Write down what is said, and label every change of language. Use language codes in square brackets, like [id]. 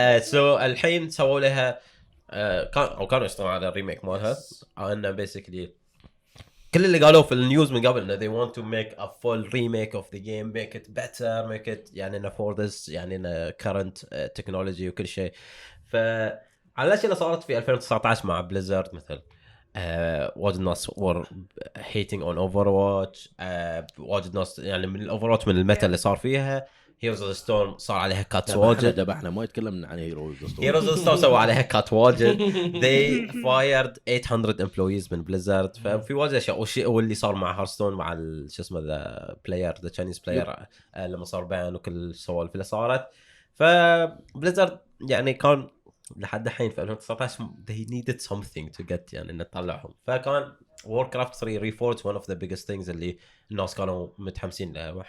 [ar] So الحين سووا لها كانوا يشتغلون على الريميك مالها. أن [en] basically [ar] كل اللي قالوه في النيوز من قبل إنه [en] they want to make a full remake of the game, make it better, make it [ar] يعني إنه [en] for this يعني إنه current technology [ar] وكل شيء. فعلى الأشياء اللي صارت في 2019 مع بليزرد مثل واجد ناس [en] were hating on Overwatch. [ar] واجد ناس يعني من الأوفرواتش من الميتا اللي صار فيها. Heroes of the Storm صار عليها كاتس واجد. دبحنا ما يتكلمنا عن هيروز. Heroes of the Storm سووا عليها كات واجد. [en] They fired 800 employees [ar] من بليزرد. ففي واجد أشياء واللي صار مع هارستون مع شو اسمه [en] the player the Chinese player [ar] لما صار بان وكل السوالف اللي صارت. فبليزرد يعني كان لحد الحين في 2019 [en] they needed something to get [ar] يعني إن تطلعهم. فكان Warcraft 3 Reforged [en] one of the biggest things [ar] اللي الناس كانوا متحمسين لها.